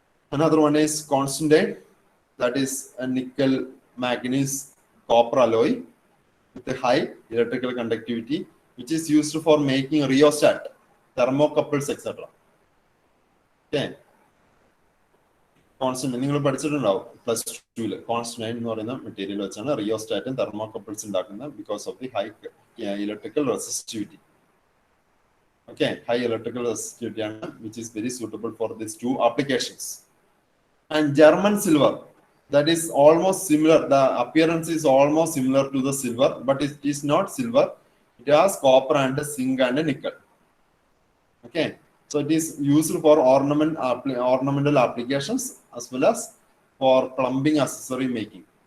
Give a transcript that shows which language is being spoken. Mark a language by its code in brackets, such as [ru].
[en] Another one is constantine, that is a nickel manganese copper alloy with a high electrical conductivity, which is used for making rheostat, thermocouples, etc. Okay. [ml] Constant, നിങ്ങൾ പഠിച്ചിട്ടുണ്ടാവും plus ടൂല് constant എന്ന് പറയുന്ന material വെച്ചാണ് റിയോസ്റ്റാറ്റും thermocouples ഉണ്ടാക്കുന്നത് [en] Because of the high electrical resistivity. Okay, high electrical resistivity which is very suitable for these two applications. And German silver, that is almost similar. The appearance is almost similar to the silver, but it is not silver. It has copper and zinc and nickel. Okay, so it is used for ornamental applications as well as for plumbing accessory making.